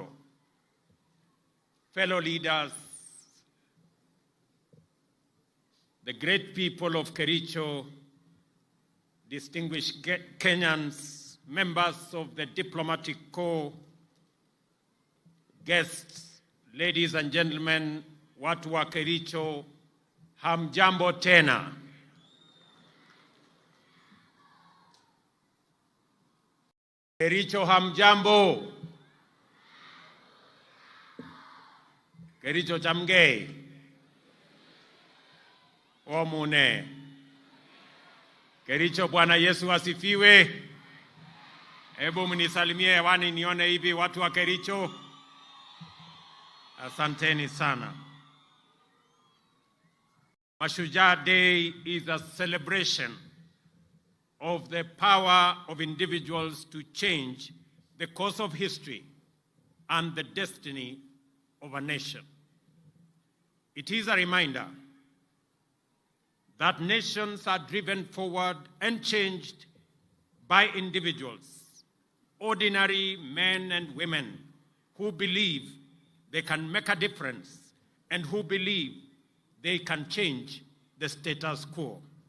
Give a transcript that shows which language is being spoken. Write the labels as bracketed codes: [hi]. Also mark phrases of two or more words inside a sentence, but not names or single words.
[en] Fellow leaders, the great people of Kericho, distinguished Kenyans, members of the diplomatic corps, guests, ladies and gentlemen, [sw] watu wa Kericho, hamjambo tena. Kericho, hamjambo. [kln] Kericho chamgei. Omune. Kericho, [sw] Bwana Yesu asifiwe. Hebu mnisalimie hewani nione hivi watu wa Kericho. Asanteni sana. [en] Mashujaa Day is a celebration of the power of individuals to change the course of history and the destiny of a nation. It is a reminder that nations are driven forward and changed by individuals, ordinary men and women who believe they can make a difference and who believe they can change the status quo.